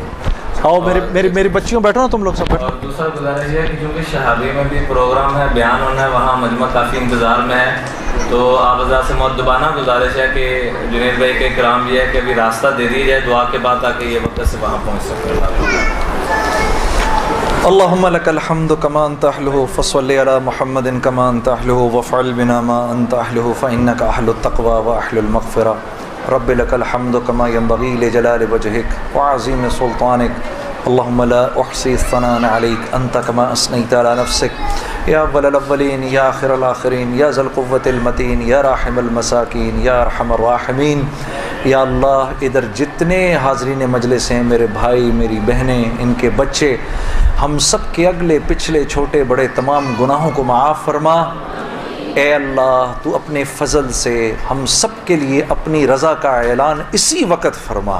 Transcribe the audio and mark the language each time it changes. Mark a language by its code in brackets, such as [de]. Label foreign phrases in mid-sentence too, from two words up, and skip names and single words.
[ur] آؤ میری بچیو، بیٹھو نا تم لوگ سب بیٹھو. اور دوسرا گزارش ہے کہ کیونکہ شہابی میں بھی پروگرام ہے، بیان ہونا ہے، وہاں مجمع کافی انتظار میں ہے، تو آپ حضرات سے مؤدبانہ گزارش ہے کہ جنید بھائی کے کرام یہ ہے کہ ابھی راستہ دے دیا جائے دعا کے بعد، تاکہ یہ وقت سے وہاں پہنچ سکے. [ar] اللهم لك الحمد كما أنت أهله فصل على محمد كما أنت أهله وافعل بنا ما أنت أهله فإنك أهل التقوى وأهل المغفرة. رب لك الحمد كما ينبغي لجلال وجهك وعظيم سلطانك. اللهم لا أحصي ثناء عليك أنت كما أثنيت على نفسك يا أول الأولين يا آخر الآخرين يا ذا القوة المتين يا راحم المساكين يا أرحم الراحمين. [ur] یا اللہ، ادھر جتنے حاضرین مجلس ہیں، میرے بھائی، میری بہنیں، ان کے بچے، ہم سب کے اگلے پچھلے چھوٹے بڑے تمام گناہوں کو معاف فرما. اے اللہ، تو اپنے فضل سے ہم سب کے لیے اپنی رضا کا اعلان اسی وقت فرما.